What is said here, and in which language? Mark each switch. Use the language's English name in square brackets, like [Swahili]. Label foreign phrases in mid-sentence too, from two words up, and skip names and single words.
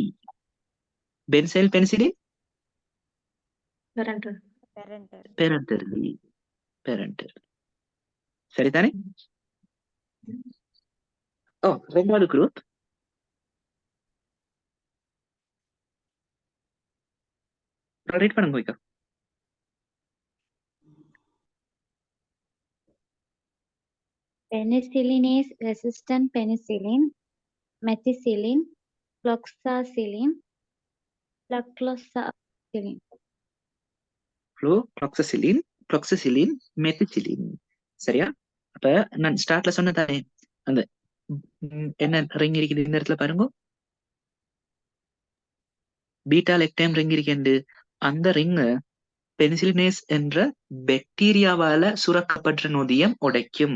[English] benzyl penicillin parenterally. [Tamil] சரிதானே? ஓ, ரெண்டாவது குரூப் ரைட் பண்ணுங்க போய்க்கா. [English] Penicillinase resistant penicillin, methicillin, fluoxacillin, flucloxacillin. flucloxacillin, methicillin. சரியா? [Tamil] அப்ப நான் ஸ்டார்ட்ல சொன்னதானே, அந்த என்ன ரிங் இருக்குது இந்த இடத்துல பாருங்க, [English] beta lactam ring [Tamil] இருக்கு. அந்த ரிங் பெனிசிலினேஸ் என்ற பாக்டீரியாவால சுரக்கப்படுற நொதியம் உடைக்கும்.